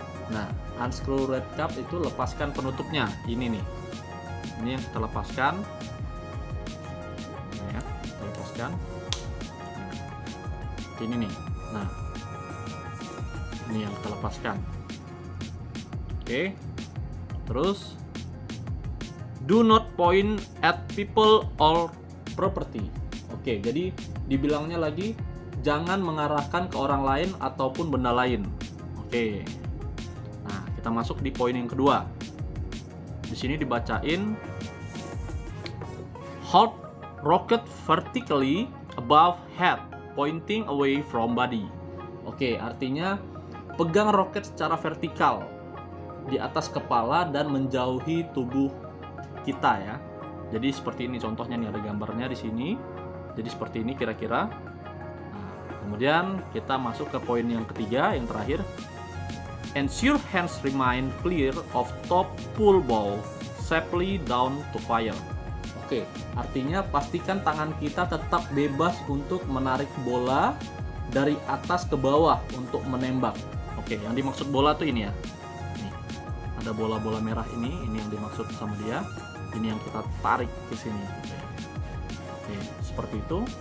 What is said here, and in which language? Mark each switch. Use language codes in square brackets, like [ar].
[id] Nah, [en] unscrew red cap [id] itu lepaskan penutupnya. Ini nih. Ini yang kita lepaskan. Nah, ya, kita lepaskan. Nah, ini nih. Nah, ini yang kita lepaskan. Oke. [en] Terus do not point at people or property. [id] Oke, jadi dibilangnya lagi jangan mengarahkan ke orang lain ataupun benda lain. Oke. Nah, kita masuk di poin yang kedua. Di sini dibacain [en] hold rocket vertically above head pointing away from body. [id] Oke, artinya pegang roket secara vertikal di atas kepala dan menjauhi tubuh kita ya. Jadi seperti ini contohnya nih, ada gambarnya di sini. Jadi seperti ini kira-kira. Nah, kemudian kita masuk ke poin yang ketiga, yang terakhir. [en] Ensure hands remain clear of top pull ball safely down to fire. [id] Oke, artinya pastikan tangan kita tetap bebas untuk menarik bola dari atas ke bawah untuk menembak. Oke, yang dimaksud bola tuh ini ya. Nih, ada bola-bola merah ini yang dimaksud sama dia. Ini yang kita tarik ke sini. Oke, seperti itu.